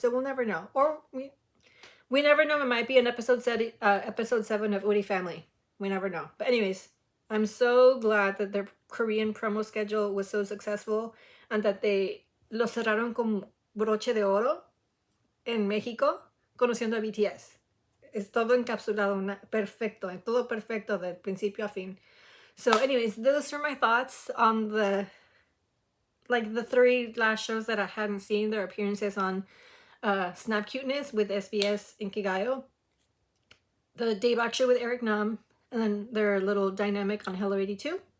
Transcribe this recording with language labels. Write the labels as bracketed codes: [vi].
[en] So we'll never know, or we never know. It might be an episode 7 of Uri Family. We never know. But anyways, I'm so glad that their Korean promo schedule was so successful, and that they [es] lo cerraron con broche de oro en México, conociendo a BTS. Es todo encapsulado, perfecto, en todo perfecto del principio a fin. [en] So anyways, those are my thoughts on the 3 last shows that I hadn't seen, their appearances on Snap Cuteness with SBS Inkigayo, the Daebak Show with Eric Nam, and then their little dynamic on hello82.